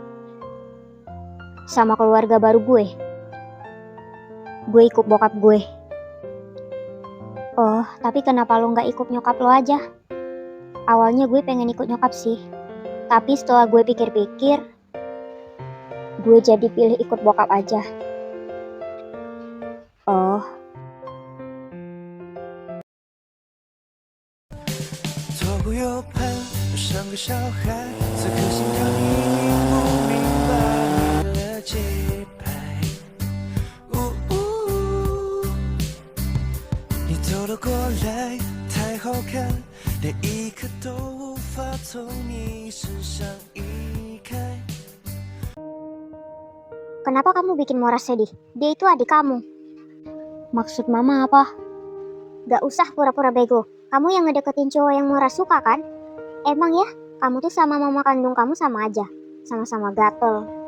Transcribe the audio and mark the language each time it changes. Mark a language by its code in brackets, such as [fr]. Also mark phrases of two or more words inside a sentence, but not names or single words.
[id] Sama keluarga baru gue. Gue ikut bokap gue. Oh, tapi kenapa lo gak ikut nyokap lo aja? Awalnya gue pengen ikut nyokap sih. Tapi setelah gue pikir-pikir, gue jadi pilih ikut bokap aja. Oh, [zh] 左顾右盼，像个小孩，此刻心跳你已不明白你的节拍。你走了过来，太好看，连一刻都无法从你身上移开。 [id] Kenapa kamu bikin Mora sedih? Dia itu adik kamu. maksud mama apa? Gak usah pura-pura bego. Kamu yang ngedeketin cowok yang Mora suka kan? Emang ya, kamu tuh sama mama kandung kamu sama aja. Sama-sama gatel.